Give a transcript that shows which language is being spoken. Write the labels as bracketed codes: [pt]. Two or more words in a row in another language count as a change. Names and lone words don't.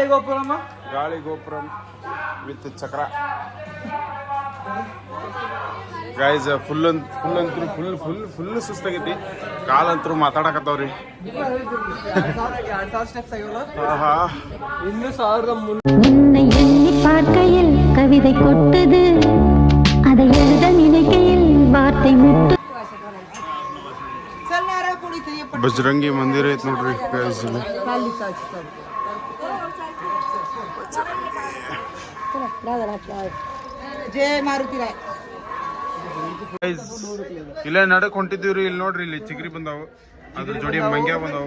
[kn] ಗೋಪುರಂ ವಿತ್ ಚಕ್ರ ಗೈಸ್ ಫುಲ್ ಅಂತೂ ಫುಲ್ ಸುಸ್ತಾಗೈತಿ ಕಾಲಂತರೂ ಮಾತಾಡಕತ್ತವ್ರಿ ಇನ್ನು 1300 [ta] உன்னை எண்ணி பார்க்கையில் கவிதை கொட்டுது அதை எழுத நினைக்கையில் வார்த்தை முட்டு [kn] ಬಜರಂಗಿ ಮಂದಿರ ಐತಿ ನೋಡ್ರಿ ಗೈಸ್ ಇಲ್ಲಿ ಜಯ ಮಾರುತಿ ರಾಯ್ ಇಲ್ಲೇ ನಡಕ್ ಹೊಂಟಿದ್ದೀವ್ರಿ ಇಲ್ಲಿ ನೋಡ್ರಿ ಇಲ್ಲಿ ಚಿಗ್ರಿ ಬಂದಾವು ಅದ್ರ ಜೋಡಿ ಮಂಗ್ಯ ಬಂದಾವು